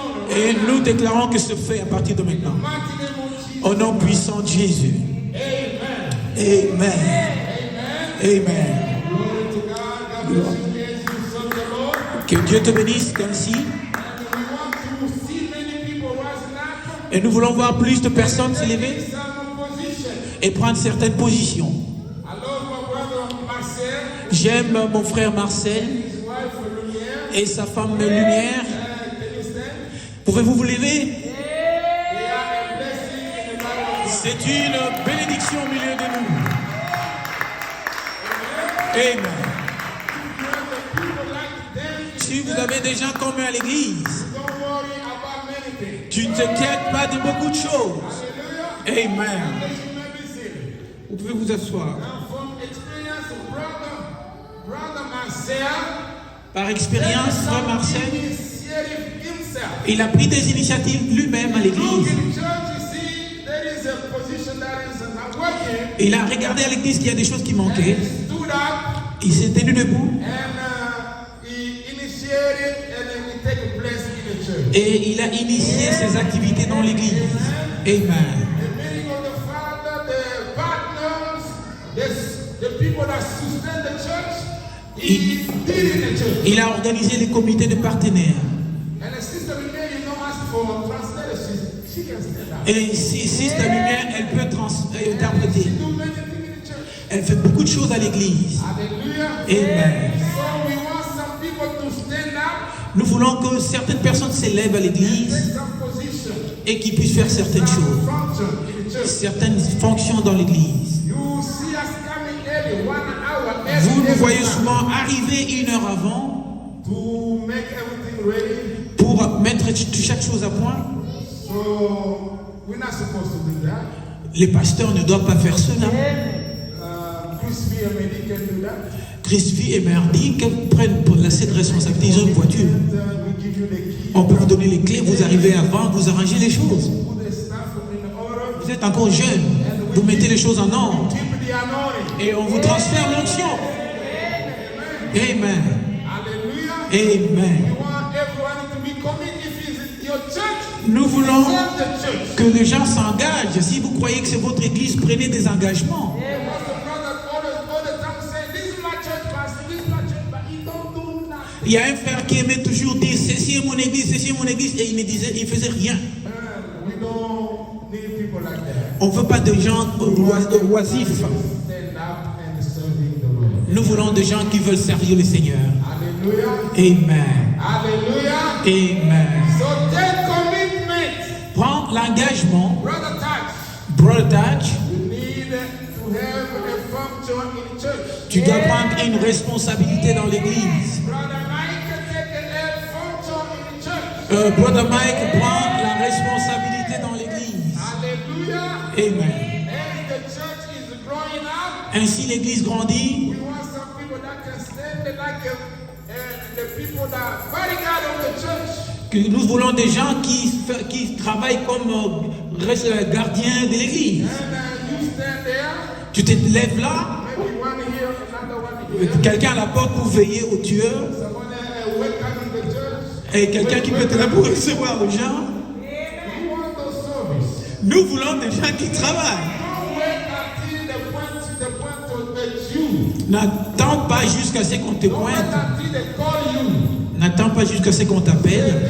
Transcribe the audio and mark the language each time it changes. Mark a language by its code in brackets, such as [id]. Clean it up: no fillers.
[fr] Et nous déclarons que ce fait à partir de maintenant. Au nom puissant de Jésus. Amen. Amen. [en] Glory to God. God bless you as you serve the Lord. [fr] Que Dieu te bénisse ainsi. [en] And we want to see many people rising up. [fr] Et nous voulons voir plus de personnes s'élever [en] Some position. [fr] et prendre certaines positions. [en] I love my brother Marcel, [fr] J'aime mon frère Marcel [en] his wife Lumiere. [fr] et sa femme Lumière. [en] Can you stand? [fr] Pouvez-vous vous lever? [en] They are a blessing in the life of [fr] C'est une bénédiction au milieu de nous. Amen. [en] people like them. [fr] Si vous avez des gens comme eux à l'église, [en] Don't worry about many things. [fr] tu ne t'inquiètes pas de beaucoup de choses. Hallelujah. Amen. [en] Let you may be seated. [fr] Vous pouvez vous asseoir. [en] Now, from experience, brother Marcel, [fr] Par expérience, frère Marcel, [en] initiative himself. [fr] il a pris des initiatives lui-même à [en] Look [fr] l'église. [en] in church, you see, there is a position that is not working. [fr] Il a regardé à l'église qu'il y a des choses qui manquaient. [en] He stood up [fr] Il s'est tenu debout [en] and he initiated and he take place in the church. [fr] et il a initié ses activités dans l'église. Amen. [en] The meaning of the Father, the partners, the people that sustain the church, he did in the church. [fr] Il a organisé les comités de partenaires. [en] And the sister Lumiere, you don't ask for a translator, she can stand up. [fr] Et si Sister Lumière, elle peut interpréter. [en] She do many things in the church. [fr] Elle fait beaucoup de choses à l'église. Hallelujah. Amen. [en] So we want some people to stand up, [fr] Nous voulons que certaines personnes s'élèvent à l'église [en] take some position, [fr] et qu'ils puissent faire certaines [en] some [fr] choses, [en] function in the church. [fr] certaines fonctions dans l'église. [en] You see us coming early, 1 hour early. [fr] Vous nous [en] every [fr] voyez [en] time, [fr] souvent arriver 1 heure avant [en] to make everything ready. [fr] pour mettre chaque chose à point. [en] So we're not supposed to do that. [fr] Les pasteurs ne doivent pas faire cela. [en] Crispy and Mehdi can do that. [fr] Crispy et Merdi prennent cette responsabilité. Ils ont une voiture. [en] We give you the key, [fr] On peut vous donner les clés, vous arrivez avant, vous arrangez les choses. [en] put the stuff in order, [fr] Vous êtes encore jeune, vous mettez les choses en ordre [en] keep the anointing. [fr] et on vous transfère l'onction. Amen. Hallelujah. Amen. [en] We want everyone to be committed. If it's your church, [fr] Nous voulons [en] serve the church. [fr] que les gens s'engagent. Si vous croyez que c'est votre église, prenez des engagements. [en] Because the brother all the time say, this is my church, pastor, this is my church, but he don't do nothing. [fr] Il y a un frère qui aimait toujours dire ceci est mon église, ceci est mon église, et il faisait rien. [en] We don't need people like that. [fr] On ne veut pas de gens oisifs. [en] Stand up and serving the Lord. [fr] Nous voulons des gens qui veulent servir le Seigneur. Hallelujah. Amen. Hallelujah. Amen. [en] So take commitment. [fr] Prends l'engagement. [en] Brother Touch, Brother Touch, you need to have a function in church. [fr] tu dois prendre une responsabilité dans l'église. [en] Brother Mike, take a function in church. [fr] Brother Mike prend la responsabilité dans l'église. Hallelujah. Amen. [en] As the church is growing up, [fr] Ainsi l'église grandit. [en] we want some people that can stand like the people that bodyguard of the church. [fr] Que nous voulons des gens qui travaillent comme gardiens de l'église. [en] And you stand there, [fr] Tu te lèves là, [en] maybe one here, another one here. [fr] quelqu'un à la porte pour veiller aux tueurs, [en] Someone welcoming the church. [fr] et quelqu'un qui peut être là pour recevoir les gens. [en] We want those service. [fr] Nous voulons des gens qui travaillent. [en] Don't wait until the point to get you. [fr] N'attends pas jusqu'à ce qu'on te [en] Don't wait [fr] pointe. [en] until they call you. [fr] N'attends pas jusqu'à ce qu'on t'appelle.